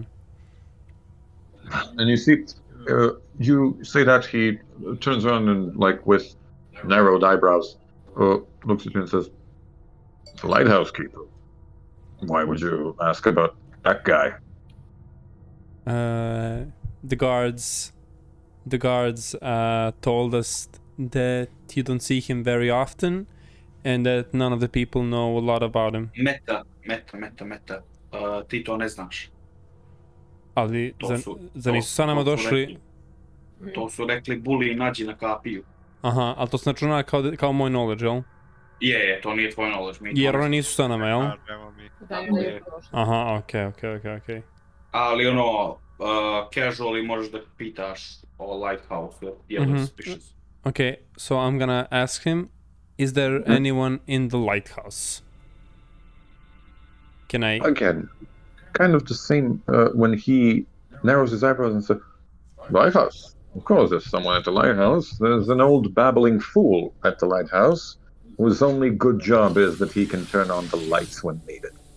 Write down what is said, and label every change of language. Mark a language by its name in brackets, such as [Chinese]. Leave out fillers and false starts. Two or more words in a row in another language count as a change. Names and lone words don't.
[English] And you see, you say that, he turns around and, like, with narrowed eyebrows, looks at you and says, "The lighthouse keeper? Why would you ask about that guy?" The guards told us that you don't see him very often and that none of the people know a lot about him. [Serbian] Meta. Ti to ne znaš. Ali za nisu sa nama došli... To su rekli buli i nađi na kapiju. Aha, ali to se računa kao moj knowledge, jel? Je, to nije tvoj knowledge. Jer oni nisu sa nama, jel? Aha, okej. Ali ono, casually možeš da pitaš o lighthouse, je li suspicious. [English] Okay, so I'm gonna ask him, is there anyone in the lighthouse? Can I... Again, kind of the same when he narrows his eyebrows and says, "Lighthouse? Of course there's someone at the lighthouse. There's an old babbling fool at the lighthouse whose only good job is that he can turn on the lights when needed."